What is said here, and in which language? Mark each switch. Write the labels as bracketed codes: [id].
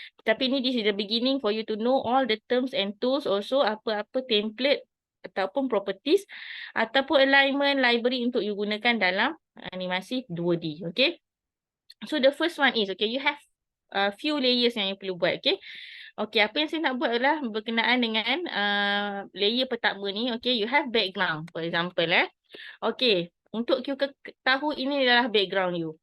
[ms] Tapi ni [en] this is the beginning for you to know all the terms and tools, also apa-apa template ataupun properties ataupun alignment library [ms] untuk you gunakan dalam animasi 2D. [en] Okay. So the first one is, okay, you have few layers [ms] yang you perlu buat. [en] Okay. [ms] Okay, apa yang saya nak buat adalah berkenaan dengan layer pertama ni. [en] Okay, you have background, for example. [ms] Okay, untuk you tahu ini adalah background you.